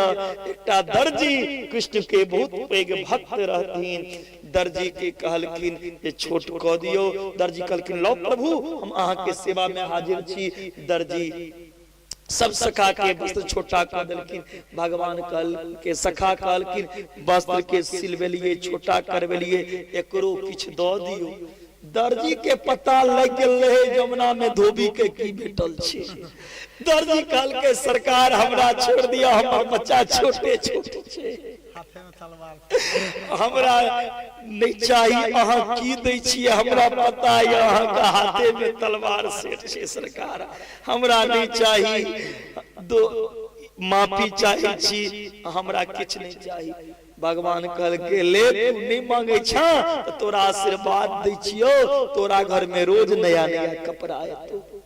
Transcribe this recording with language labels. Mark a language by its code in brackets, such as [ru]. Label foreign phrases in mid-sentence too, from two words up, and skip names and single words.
[mai] एकटा दर्जी कृष्ण के बहुत पैघ भक्त रहथिन, दर्जी के कहलखिन जे छोट क दियो। दर्जी कहलखिन लो प्रभु हम अहाँ के सेवा में हाजिर छी। दर्जी सब सखा के वस्त्र छोटा कर देलखिन। भगवान कल के सखा कहलखिन वस्त्र के सिलवेलिए छोटा करवेलिए, एकरो किछ द दियो। दर्जी के पता लग गेल रहे जमुना में धोबी के की भेटल छे। दर्जी कहल के सरकार हमरा छोड़ दिया, हमर बच्चा छोटे छोटे छे, हाथे में तलवार हमरा नहीं चाहिए। अहाँ की दै छियै हमरा पता है, अहाँ का हाथे में तलवार सेट छे सरकार, हमरा नहीं चाहिए। दो माफी चाहे छी, हमरा किछ नहीं चाहिए। भगवान कहल के ले तू नहीं मांगे छा तो तोरा आशीर्वाद दै छियो, तोरा घर में रोज नया नया कपड़ा एतो।